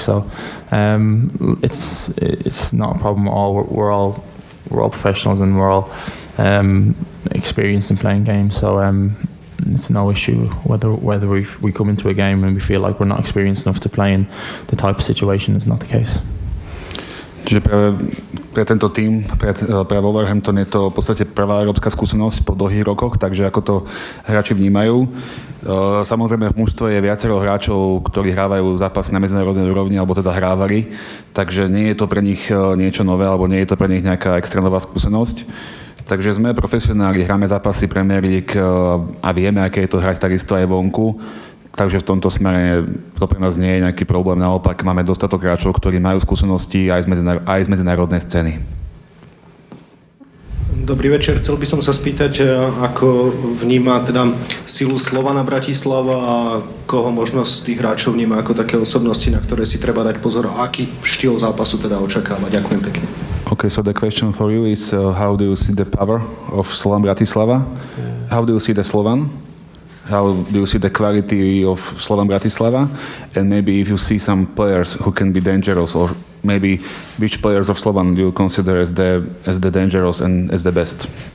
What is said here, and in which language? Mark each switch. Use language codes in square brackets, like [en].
[en] So it's not a problem at all. We're all professionals and we're all experienced in playing games. So it's no issue whether we come into a game and we feel like we're not experienced enough to play in the type of situation is not the case. [sk] Čiže pre tento tým, pre Wolverhampton je to v podstate prvá európska skúsenosť po dlhých rokoch, takže ako to hráči vnímajú. Samozrejme v mužstve je viacero hráčov, ktorí hrávajú zápas na medzinárodnej úrovni, alebo teda hrávali, takže nie je to pre nich niečo nové, alebo nie je to pre nich nejaká extra nová skúsenosť. Takže sme profesionáli, hráme zápasy Premier League a vieme, aké je to hrať takisto aj vonku. Takže v tomto smere to pre nás nie je nejaký problém. Naopak máme dostatok hráčov, ktorí majú skúsenosti aj z medzinárodnej scény. Dobrý večer. Chcel by som sa spýtať, ako vníma teda silu Slovana Bratislava a koho možnosť tých hráčov vníma ako také osobnosti, na ktoré si treba dať pozor a aký štýl zápasu teda očakáva. Ďakujem pekne. [en] Okay, so the question for you is how do you see the power of Slovan Bratislava? How do you see the Slovan? How do you see the quality of Slovan Bratislava? And maybe if you see some players who can be dangerous, or maybe which players of Slovan do you consider as the dangerous and as the best?